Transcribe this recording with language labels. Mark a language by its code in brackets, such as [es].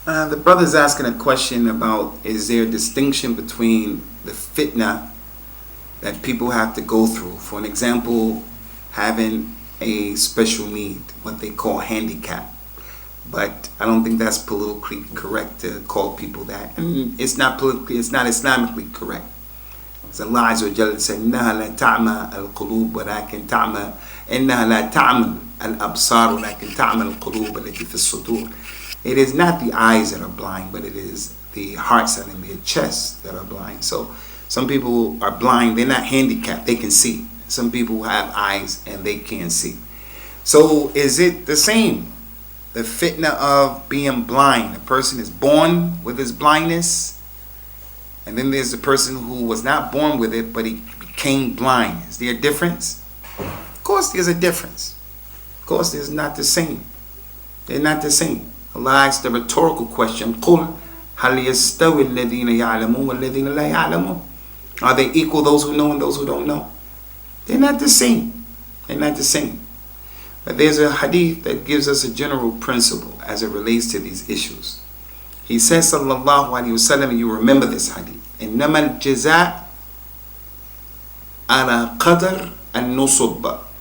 [en] The brother's asking a question about, is there a distinction between the fitnah that people have to go through? For an example, having a special need, what they call handicap. But I don't think that's politically correct to call people that. And it's not Islamically correct. As Allah Azza wa Jalla said, [ar] إنها لا تعمى القلوب ولكن تعمى إنها لا تعمى الأبصار ولكن تعمى القلوب التي في الصدور. [en] It is not the eyes that are blind, but it is the hearts and in their chests that are blind. So some people are blind, they're not handicapped, they can see. Some people have eyes and they can't see. So is it the same? The fitna of being blind. A person is born with his blindness, and then there's the person who was not born with it, but he became blind. Is there a difference? Of course there's a difference. Of course there's not the same. They're not the same. Allah asked the rhetorical question, [ar] قُلْ هَلْ يَسْتَوِي الَّذِينَ يَعْلَمُونَ وَالَّذِينَ لَا يَعْلَمُونَ. [en] Are they equal, those who know and those who don't know? They're not the same. They're not the same. But there's a hadith that gives us a general principle as it relates to these issues. He says, [ar] sallallahu alayhi wa sallam, [en] and you remember this hadith, [ar] إِنَّمَا الْجَزَاءُ عَلَى قَدْرِ النُّصُبَّ.